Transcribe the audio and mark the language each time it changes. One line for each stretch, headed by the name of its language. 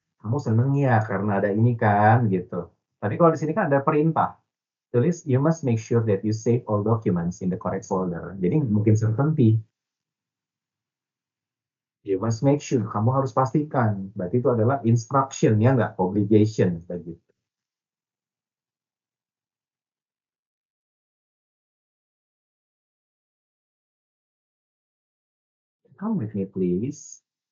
Indonesian: Kamu seneng ya karena ada ini kan gitu. Tapi kalau di sini kan ada perintah. Tulis
English: you must make sure that you save all documents in the correct folder.
Indonesian: Jadi mungkin
English: certainty. You must make sure.
Indonesian: Kamu harus pastikan. Berarti itu adalah instruction, ya nggak? Obligation. Begitu.
English: Come with me, please.